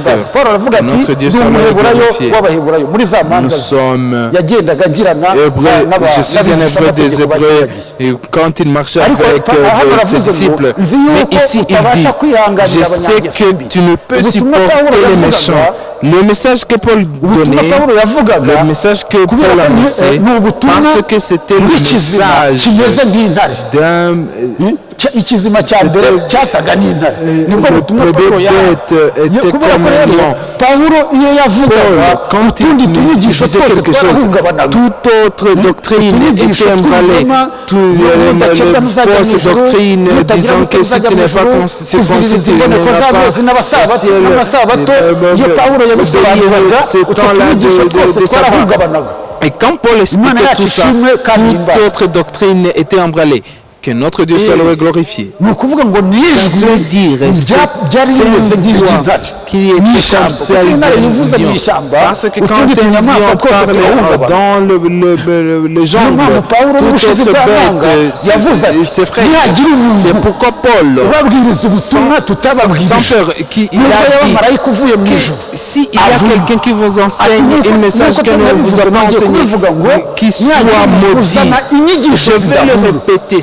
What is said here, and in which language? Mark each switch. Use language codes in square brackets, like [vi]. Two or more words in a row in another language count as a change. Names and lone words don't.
[fr] Notre Dieu soit glorifié. Nous sommes hébreux, je suis un hébreu des Hébreux, et quand il marchait avec ses disciples, mais ici il dit, je sais que tu ne peux supporter les méchants. Le message que Paul donnait, le message que Paul annonçait, parce que c'était le message d'un [rw] ikizima cya mbere cyasaga n'intare nibwo butumwa Pawulo [fr] était comme un lion. [rw] Pawulo iyo yavugaga utundi tunyigisho twose twarahungabanaga, [fr] toute autre doctrine était emballée, toute fausse doctrine disant que si tu n'es pas circoncis tu n'auras pas le ciel. Ce temps-là de sabbat. Et quand Paul expliquait tout ça, toute autre doctrine était emballée. Que notre Dieu soit loué et glorifié. [rw] Ni ukuvuga ngo nijwi byari rimeze nk'intare [fr] qui est comme celle de lion. Parce que quand un lion parle dans le jungle, toute autre bête s'effraie. C'est pourquoi Paul, sans peur, il a dit que s'il y a quelqu'un qui vous enseigne un message que nous ne vous avons enseigné, qui soit maudit, je vais le répéter.